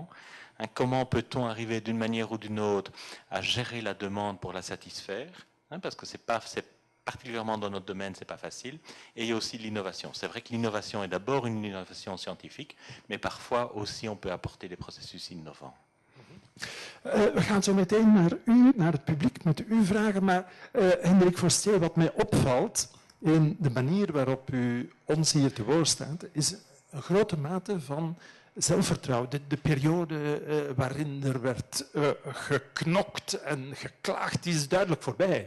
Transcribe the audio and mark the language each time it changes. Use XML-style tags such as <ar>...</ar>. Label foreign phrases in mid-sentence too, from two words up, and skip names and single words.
<fr>Comment peut-on arriver d'une manière ou d'une autre à gérer la demande pour la satisfaire, parce que c'est particulièrement dans notre domaine, c'est pas facile. Et il y a aussi l'innovation. C'est vrai que l'innovation est d'abord une innovation scientifique, mais parfois aussi on peut apporter des processus innovants.</fr> <nl>We gaan zo meteen naar het publiek, met u vragen, maar Hendrik Forstier, wat mij opvalt in de manier waarop u ons hier te woord staat, is een grote mate van zelfvertrouwen. De periode waarin er werd geknokt en geklaagd, die is duidelijk voorbij.</nl>